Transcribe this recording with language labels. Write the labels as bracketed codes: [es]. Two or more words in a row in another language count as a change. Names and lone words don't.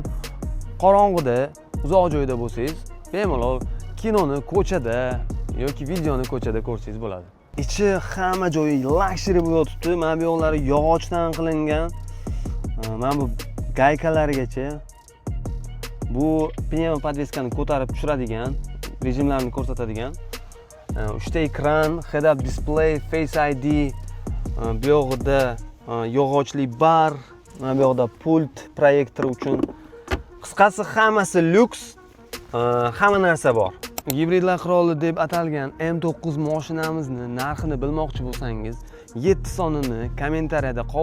[uz] Qorong'uda, uzoq joyda bo'lsangiz, bemalol kinoni ko'chada yoki videoni ko'chada ko'rsangiz bo'ladi. Ichi hamma joyi luxury bo'lib yotibdi. Mana bu yo'llari yog'ochdan qilingan. Mana bu gaykalarigacha. Bu pnevmo podveskani ko'tarib tushiradigan, rejimlarni ko'rsatadigan. 3 ta ekran, [en] head-up display, [uz] Face ID, bu yoqda yog'ochli bar, mana bu yoqda pult proyektor uchun. Qisqasi hammasi lyuks, hamma narsa bor. Gibridlar qiroli deb atalgan M9 mashinamizni narxini bilmoqchi bo'lsangiz, 7 sonini kommentariyada qoldiring.